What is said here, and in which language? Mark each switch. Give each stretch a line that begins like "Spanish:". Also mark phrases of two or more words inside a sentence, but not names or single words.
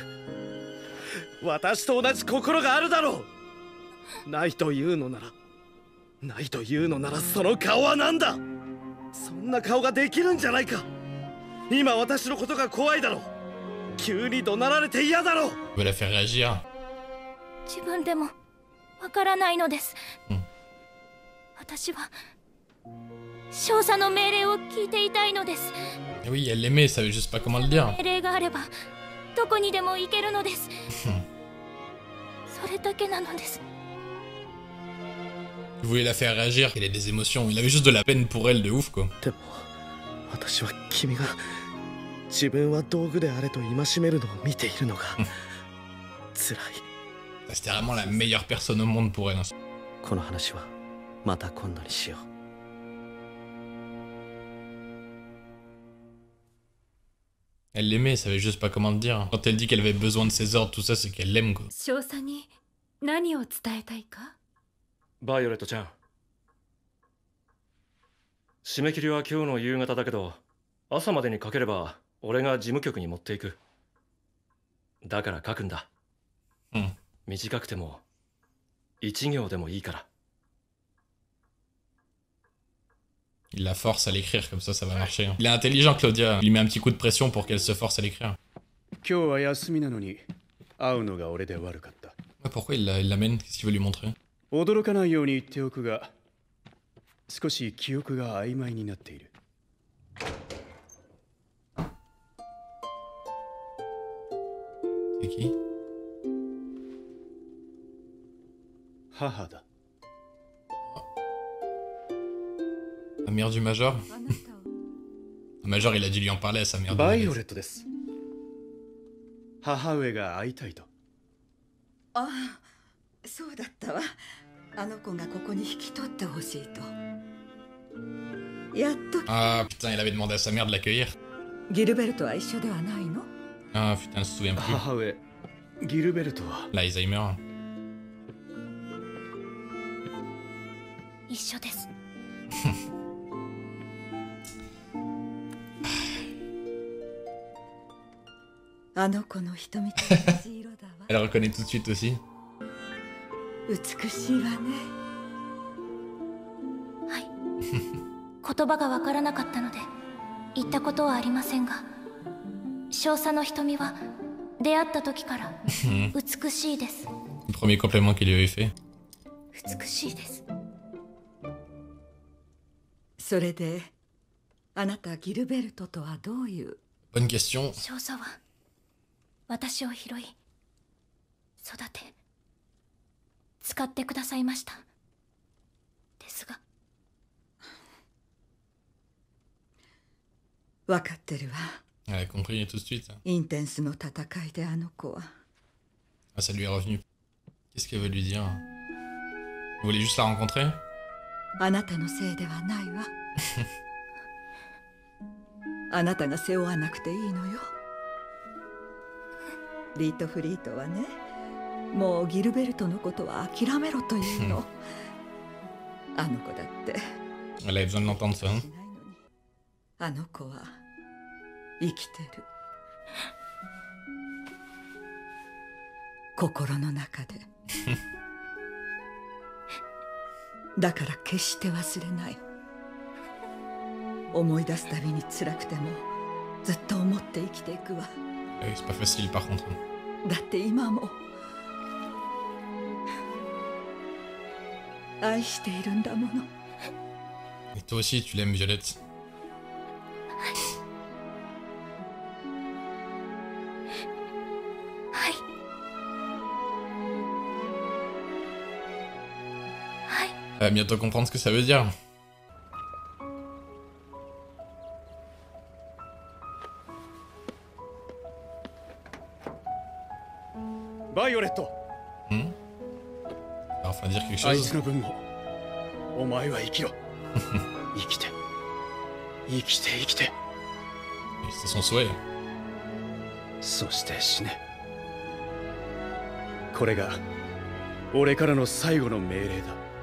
Japanese: 私と同じ心があるだろう。ないというのなら、ないというのならその顔は何だ。そんな顔ができるんじゃないか。今私のことが怖いだろう。急に怒鳴られて嫌だろう。
French: Je vais la faire réagir.
Japanese: 自分でもわからないのです。私は少佐の命令を聞いていたいのです。
French: Oui, elle l'aimait, elle savait juste pas comment le dire.
Japanese: 命令があればどこにでも行けるのです。それだけなのです。
French: Il voulait la faire réagir, il a des émotions, il avait juste de la peine pour elle de ouf quoi.
Japanese: でも私は君が自分は道具であれと戒めるのを見ているのが辛い。
French: C'était vraiment la meilleure personne au monde pour elle.
Japanese: この話はまた今度にしよう。
French: Elle l'aimait, elle savait juste pas comment le dire. Quand elle dit qu'elle avait besoin de ses ordres, tout ça, c'est qu'elle l'aime, quoi.
Japanese: 少佐に何を伝えたいか？バイオレットちゃん、締め切りは今日の夕方だけど、朝までに書ければ俺が事務局に持っていく。だから書くんだ。うん。短くても1行でもいいから。
French: Il la force à l'écrire, comme ça va marcher. Il est intelligent, Claudia. Il lui met un petit coup de pression pour qu'elle se force à l'écrire. Pourquoi il l'amène? Qu'est-ce qu'il veut lui montrer?
Japanese: 驚かないように言っておくが、少し記憶が曖昧になっている。
French: C'est qui?
Japanese: 母だ。
French: La mère du Major? Le Major, il a dû lui en parler à sa mère.
Japanese: バイオレットです。母上が会いたいと。ああ、そうだったわ。あの子がここに引き取ってほしいと。やっと。
French: Ah putain, il avait demandé à sa mère de l'accueillir.
Japanese: ギルベルトは一緒ではないの？
French: Ah putain, elle se souvient plus.
Japanese: 母上、ギルベルトは。
French: L'Alzheimer.
Japanese: 一緒です。あの子の瞳と同じ色だわ。
French: Elle reconnaît tout de suite aussi.
Japanese: 美しいわね。はい。言葉がわからなかったので言ったことはありませんが、少佐の瞳は出会った時から美しいです。
French: Le premier compliment qu'il lui avait fait.
Japanese: 美しいです。それであなたギルベルトとはどういう？
French: Bonne question.
Japanese: 少佐は私を拾い育て使ってくださいました。ですが分かってるわ。
French: Elle a compris tout de suite.
Japanese: インテンスの戦いであの子は。
French: Ah, ça lui est revenu. Qu'est-ce qu'elle veut lui dire? Vous voulez juste la rencontrer?
Japanese: あなたのせいではないわ。あなたが背負わなくていいのよ。リートフリートはね、もうギルベルトのことは諦めろというの。あの子だって。
French: Elle avait besoin de l'entendre ça. Hein?
Japanese: あの子は生きてる。心の中で。だから決して忘れない。思い出すたびに辛くてもずっと思って生きていくわ。
French: C'est pas facile par contre.
Japanese: だって今も愛しているんだもの。
French: Et toi aussi, tu l'aimes, Violette.
Japanese: はい。はい。
French: Elle va bientôt comprendre ce que ça veut dire.
Japanese: バイオレット。
French: Hmm? Enfin dire quelque
Japanese: あい
French: chose.
Japanese: つの分もお前は生きろ。生きて生きて生きて。
French: Et c'est son souhait.
Japanese: そして死ね。これが俺からの最後の命令だ。